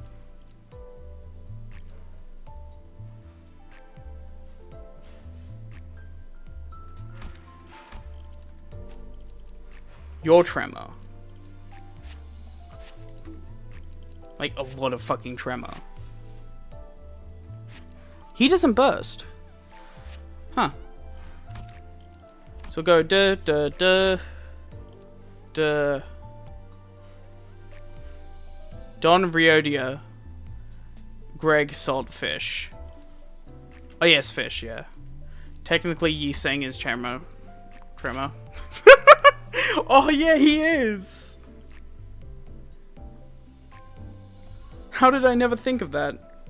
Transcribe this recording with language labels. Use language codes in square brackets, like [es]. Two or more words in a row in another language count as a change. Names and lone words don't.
[en] You're Tremor. Like, a lot of fucking Tremor. He doesn't burst. Huh. So go duh duh duh duh. Don Riodia. Greg Saltfish. Oh yes, fish, yeah. Technically Yi Sang is Tremor. Tremor. Oh yeah, he is! How did I never think of that?